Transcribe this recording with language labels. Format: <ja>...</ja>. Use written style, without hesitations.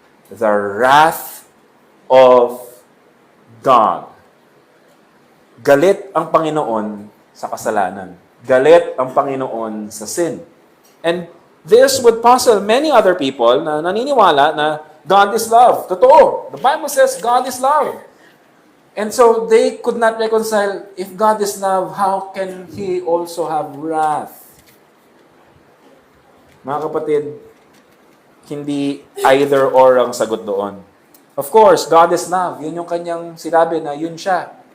<en>The wrath of God.</en> <tl>Galit ang Panginoon sa kasalanan. Galit ang Panginoon sa sin.</tl> <en>And this would puzzle many other people</en> <tl>na naniniwala na</tl> <en>God is love.</en> <tl>Totoo.</tl> <en>The Bible says God is love. And so they could not reconcile, if God is love, how can He also have wrath?</en> <tl>Mga kapatid, hindi either or ang sagot doon.</tl> <en>Of course, God is love.</en> <tl>Yun yung kanyang sinabi na yun siya.</tl>